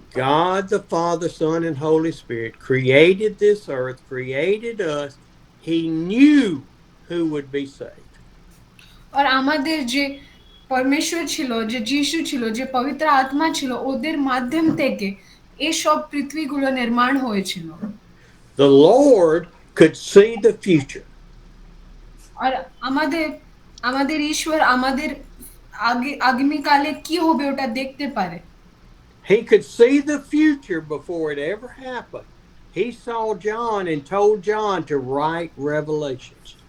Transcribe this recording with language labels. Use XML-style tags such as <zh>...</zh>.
<en>God the Father, Son, and Holy Spirit created this earth, created us. He knew who would be saved.</en> <bn>আর আমাদের যে পরমেশ্বর ছিল, যে যিশু ছিল, যে পবিত্র আত্মা ছিল, ওদের মাধ্যম থেকে এই সব পৃথিবীগুলো নির্মাণ হয়েছিল।</bn> <en>The Lord could see the future.</en> <bn>আর আমাদের ঈশ্বর আমাদের আগামীকালে কি হবে ওটা দেখতে পারে।</bn> <en>He could see the future before it ever happened. He saw John and told John to write Revelations.</en>